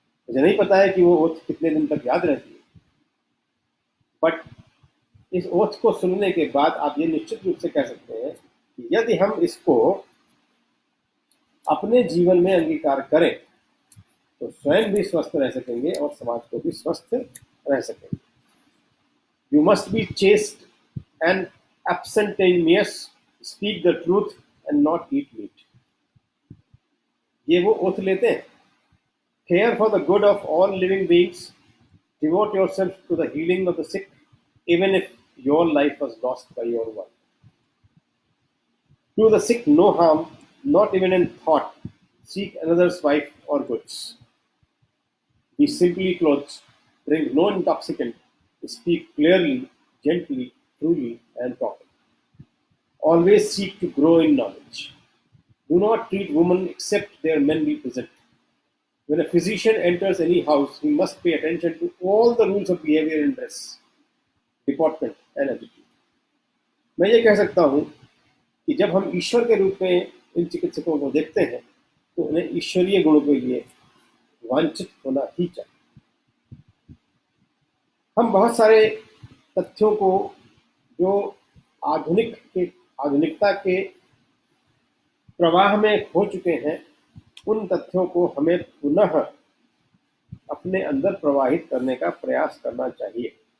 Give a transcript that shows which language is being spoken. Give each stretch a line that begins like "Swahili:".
Hindi: मुझे नहीं पता है कि वो ओथ कितने दिन तक याद रहती है, बट इस ओथ को सुनने के बाद आप ये निश्चित रूप से कह सकते हैं कि यदि हम इसको अपने जीवन में अंगीकार करें तो स्वयं भी स्वस्थ रह सकेंगे और समाज को भी स्वस्थ रह सकेंगे।
English: You must be chaste and abstemious, speak the truth and not eat meat।
Hindi: ये वो ओथ लेते हैं।
English: Care for the good of all living beings, devote yourself to the healing of the sick, even if your life was lost by your work। Do the sick no harm, not even in thought, seek another's wife or goods। Be simply clothed, drink no intoxicant, speak clearly, gently, truly, and properly। Always seek to grow in knowledge। Do not treat women except their men be present। When a physician enters any house, he must pay attention to all the rules of behavior in dress, deportment, and attitude।
Hindi: मैं ये कह सकता हूँ कि जब हम ईश्वर के रूप में इन चिकित्सकों को देखते हैं तो उन्हें ईश्वरीय गुणों के लिए वांछित होना ही चाहिए। हम बहुत सारे तथ्यों को जो आधुनिकता के प्रवाह में खो चुके हैं, उन तथ्यों को हमें पुनः अपने अंदर प्रवाहित करने का प्रयास करना चाहिए।